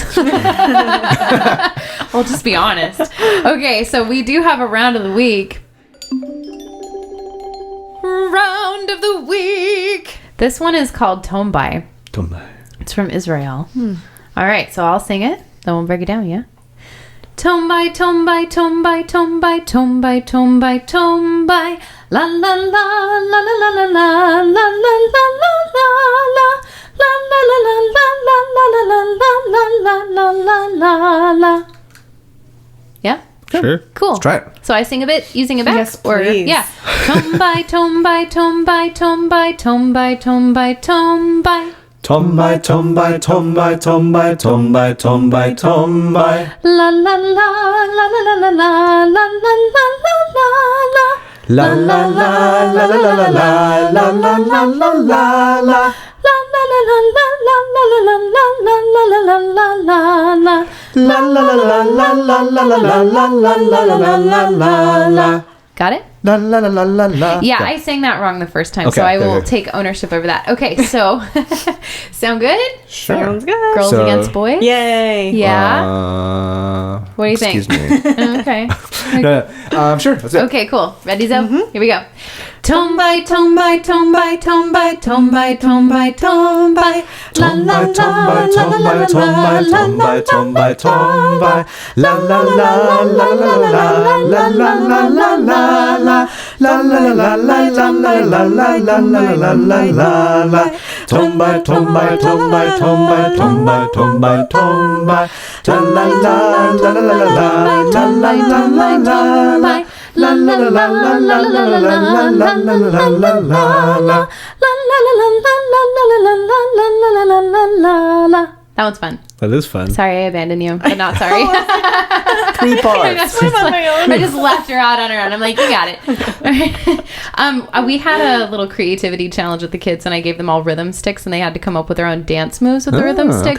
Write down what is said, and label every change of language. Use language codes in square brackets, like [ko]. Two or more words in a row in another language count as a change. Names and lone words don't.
[en] We'll just be honest. Okay, so we do have a round of the week. Round of the week. This one is called Tombai. It's from Israel. All right, so I'll sing it. Then we'll break it down, yeah? Tombai, Tombai, Tombai, Tombai, Tombai, Tombai, Tombai. La la la la la la la la la la la la la la la la la la la la. Yeah? Sure. Cool. Let's try it. So I sing a bit, you sing it back? Yes, Or, please. yeah. Tombai, Tombai, Tombai, Tombai, Tombai, Tombai, Tombai. Tombai, Tombai, Tombai, Tombai, Tombai, Tombai, Tombai. La la la la la la la la la la la la la. La la la la la la la la la la la la la la. La la la la la la la la la la la la la la la. La la la la la la la la la la la la la la. Got it? La la la la la la. Yeah, I sang that wrong the first time, so Okay, I will okay. take ownership over that. Okay, so sound good? Sure. Sounds good. Girls So- against boys? Yay. Yeah. What do you think? Excuse me. Okay. Sure. That's it. Okay, cool. Ready, Zoe? Here we go. Tombai, Tombai, Tombai, Tombai, Tombai, Tombai, Tombai. La la la la la la la la la la Tombai, Tombai. La la la la la la la la la la la la la la. La la la la la la la la la la la la la la. Tombai, Tombai, Tombai, Tombai, Tombai, Tombai, Tombai. La la la la la la la la la la la la. La la la la la la la la la la la la la la. That one's fun. That is fun. Sorry I abandoned you, but not sorry. 3 parts. I just left her out on her own. I'm like, you got it. We had a little creativity challenge with the kids, and I gave them all rhythm sticks, and they had to come up with their own dance moves with the rhythm sticks.